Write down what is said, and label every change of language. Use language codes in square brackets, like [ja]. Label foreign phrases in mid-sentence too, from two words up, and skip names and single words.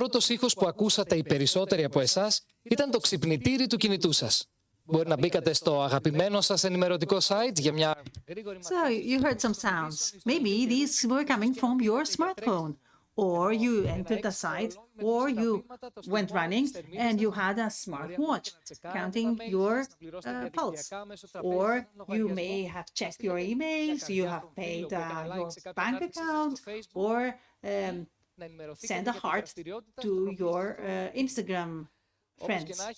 [el] πρώτος ήχος που ακούσατε οι περισσότεροι από εσάς ήταν το ξυπνητήρι του κινητού σας. Μπορεί να μπήκατε στο αγαπημένο σας ενημερωτικό site για μια... [en] So you heard some sounds. Maybe these were coming from your smartphone. Or you entered the site, or you went running and you had a smartwatch counting your pulse. Or you may have checked your emails, you have paid your bank account, or send a heart to your Instagram friends.